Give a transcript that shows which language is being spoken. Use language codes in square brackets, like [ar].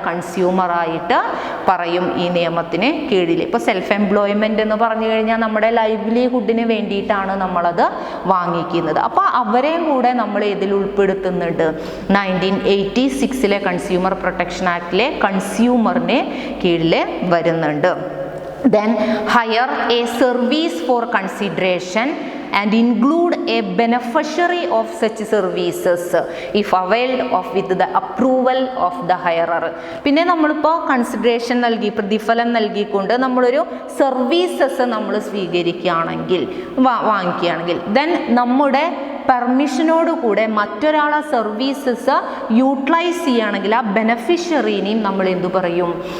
[ml] കൺസ്യൂമറായിട്ട് പറയും ഈ നിയമത്തിന് കീഴിൽ. ഇപ്പോൾ സെൽഫ് എംപ്ലോയ്മെൻറ്റ് എന്ന് പറഞ്ഞു കഴിഞ്ഞാൽ നമ്മുടെ ലൈവ്ലിഹുഡിന് വേണ്ടിയിട്ടാണ് നമ്മളത് വാങ്ങിക്കുന്നത്. അപ്പോൾ അവരെയും കൂടെ നമ്മൾ ഇതിൽ ഉൾപ്പെടുത്തുന്നുണ്ട്. 1986 കൺസ്യൂമർ പ്രൊട്ടക്ഷൻ ആക്ടിലെ കൺസ്യൂമറിന് കീഴിൽ വരുന്നുണ്ട്. [en] Then hire a service for consideration and include a beneficiary of such services if availed of with the approval of the hirer. [ml] പിന്നെ നമ്മളിപ്പോൾ കൺസിഡറേഷൻ നൽകി, പ്രതിഫലം നൽകിക്കൊണ്ട് നമ്മളൊരു സർവീസസ് നമ്മൾ സ്വീകരിക്കുകയാണെങ്കിൽ, വാങ്ങിക്കുകയാണെങ്കിൽ, ദെൻ നമ്മുടെ പെർമിഷനോട് കൂടെ മറ്റൊരാളെ സർവീസസ് യൂട്ടിലൈസ് ചെയ്യുകയാണെങ്കിൽ ആ ബെനഫിഷ്യറീനെയും നമ്മൾ എന്തു പറയും?